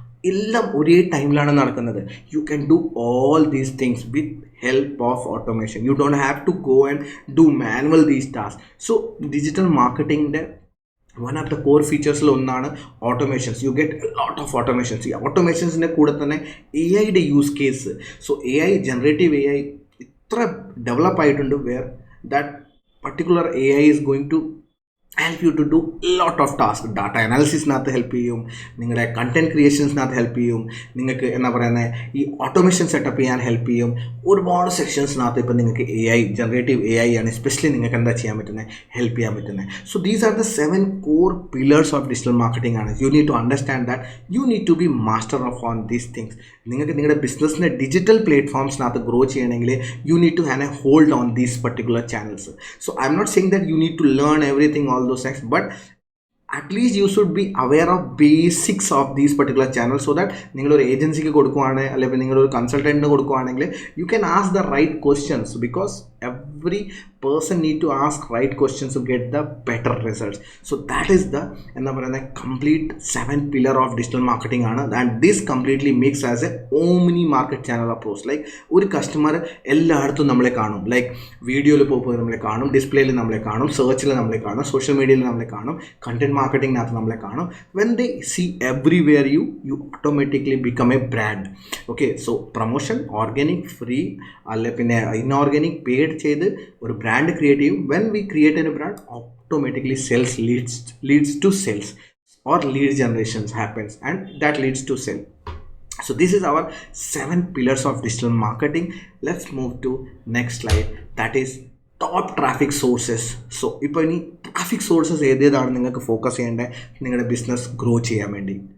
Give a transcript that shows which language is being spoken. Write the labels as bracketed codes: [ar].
[ml] എല്ലാം ഒരേ ടൈമിലാണ് നടക്കുന്നത്. [en] You can do all these things with help of automation. You don't have to go and do manual these task. [ml] So digital മാർക്കറ്റിംഗിൻ്റെ one of the core ഫീച്ചേഴ്സിൽ ഒന്നാണ് automations. [en] You get a lot of automations. [ml] ഈ ഓട്ടോമേഷൻസിൻ്റെ കൂടെ തന്നെ AI use case. [en] so [ml] generative AI ഇത്ര develop ആയിട്ടുണ്ട് [en] Where that particular AI is going to help you to do lot of tasks. [ml] Data അനാലിസിസിനകത്ത് help ചെയ്യും, നിങ്ങളുടെ content ക്രിയേഷൻസിനകത്ത് help ചെയ്യും, നിങ്ങൾക്ക് എന്താ പറയുന്നത് ഈ ഓട്ടോമേഷൻ സെറ്റപ്പ് ചെയ്യാൻ ഹെൽപ്പ് ചെയ്യും. ഒരുപാട് സെക്ഷൻസിനകത്ത് ഇപ്പം നിങ്ങൾക്ക് ജനറേറ്റീവ് AI ആണ് എസ്പെഷ്യലി നിങ്ങൾക്ക് എന്താ ചെയ്യാൻ പറ്റുന്നത്, ഹെൽപ്പ് ചെയ്യാൻ പറ്റുന്നത്. [en] So these are the 7 core pillars of digital marketing ആണ്. You need to understand that you need to be master of on these things. [ml] നിങ്ങൾക്ക് നിങ്ങളുടെ ബിസിനസ്സിനെ ഡിജിറ്റൽ പ്ലാറ്റ്ഫോംസിനകത്ത് ഗ്രോ ചെയ്യണമെങ്കിൽ [en] You need to have a hold on these particular channels. So I'm not saying that you need to learn everything all those things, but at least you should be aware of basics of these particular channels so that [ml] നിങ്ങളൊരു ഏജൻസിക്ക് കൊടുക്കുകയാണ് അല്ലെങ്കിൽ നിങ്ങളൊരു കൺസൾട്ടൻറ്റിന് കൊടുക്കുകയാണെങ്കിൽ [en] you can ask the right questions, because every person need to ask right questions to get the better results. So that is the [ml] എന്താ പറയുന്ന [en] complete 7 pillar of digital marketing ആണ്. And this completely makes as a omni market channel approach. [ml] Like ഒരു customer എല്ലായിടത്തും നമ്മളെ കാണും, like വീഡിയോയിൽ പോകുമ്പോൾ നമ്മളെ കാണും, ഡിസ്പ്ലേയിൽ നമ്മളെ കാണും, സെർച്ചിൽ നമ്മളെ കാണും, സോഷ്യൽ മീഡിയയിൽ നമ്മളെ കാണും, കണ്ടന്റ് മാർക്കറ്റിങ്ങിനകത്ത് നമ്മളെ കാണും. [en] When they see everywhere you automatically become a brand. [ml] Okay, so promotion organic, free, അല്ലെ പിന്നെ ഇൻഓർഗാനിക്, പെയ്ഡ് ചെയ്ത് ഒരു ബ്രാൻഡ് ക്രിയേറ്റ് ചെയ്യും. [en] When we create a brand, automatically sales leads to sales or lead generations happens, and that leads to sell. So this is our 7 pillars of digital marketing. Let's move to next slide, that is top traffic sources. [ml] So ഇപ്പോൾ ഇനി traffic sources ഏതേതാണ് നിങ്ങൾക്ക് focus ചെയ്യേണ്ടത് നിങ്ങളുടെ business grow ചെയ്യാൻ വേണ്ടി?